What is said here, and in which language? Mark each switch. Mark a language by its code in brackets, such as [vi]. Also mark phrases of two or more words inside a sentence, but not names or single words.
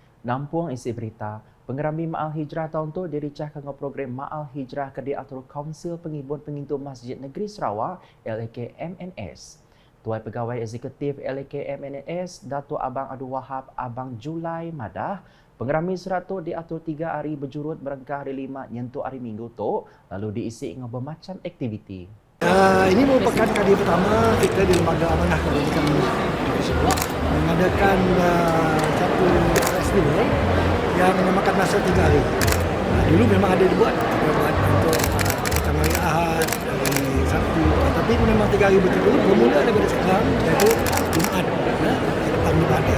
[iba] Nampung isi berita, pengerami Ma'al Hijrah tahun tu diricah ke program Ma'al Hijrah ke diatur Kaunsil Pengibun Pengintu Masjid Negeri Sarawak LAK-MNS. Tuai Pegawai Eksekutif LAK-MNS, Datuk Abang Abdul Wahab Abang Julai Madah, pengerami serat tu diatur 3 hari berjurut merengkah hari 5 nyentuh hari Minggu tu, lalu diisi dengan bermacam aktiviti. [ms] Ini merupakan kali pertama kita di Lembaga Amanah Kebajikan Sarawak mengadakan satu festival yang memakan masa 3 hari. Dulu memang ada dibuat, kita buat untuk macam hari Ahad, hari Sabtu, tapi ini memang 3 hari betul-betul bermula daripada sekarang, iaitu Jumaat, depan ibadah.